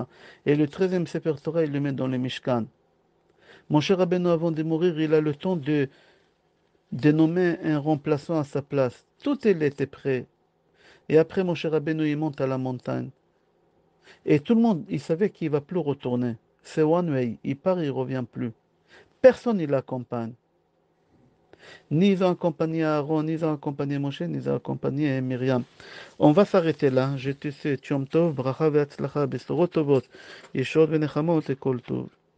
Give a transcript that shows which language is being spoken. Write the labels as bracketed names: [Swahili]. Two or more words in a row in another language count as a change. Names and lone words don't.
[French] Et le 13e Sefer Torah, il le met dans le Mishkan. Mon cher Rabbeinu, avant de mourir, il a le temps de nommer un remplaçant à sa place. Tout était prêt. Et après, mon cher Rabbeinu, il monte à la montagne. Et tout le monde, il savait qu'il ne va plus retourner. C'est [English] one way. [French] Il part, il ne revient plus. Personne ne l'accompagne. Ni ils ont accompagné Aaron, ni ils ont accompagné Moshe, ni ils ont accompagné Myriam. On va s'arrêter là. Je te souhaite [Hebrew] יום טוב, ברכה והצלחה, בשורות טובות, ישועה ונחמות [French] et [Hebrew] כל טוב.